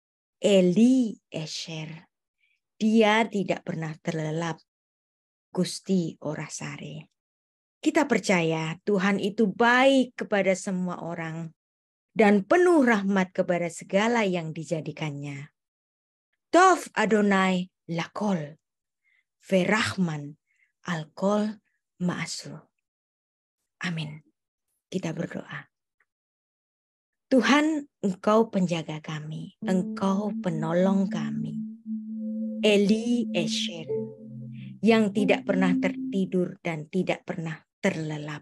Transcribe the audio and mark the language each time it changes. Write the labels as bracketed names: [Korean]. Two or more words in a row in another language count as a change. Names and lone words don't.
[Indonesian] Eliezer. Dia tidak pernah terlelap. [Javanese] Gusti ora sare. [Indonesian] Kita percaya Tuhan itu baik kepada semua orang dan penuh rahmat kepada segala yang dijadikannya. [Hebrew] טוב אדני לכל, ורחמיו על כל מעשיו. [Indonesian] Amin. Kita berdoa. Tuhan, Engkau penjaga kami, Engkau penolong kami. Eliezer, yang tidak pernah tertidur dan tidak pernah terlelap.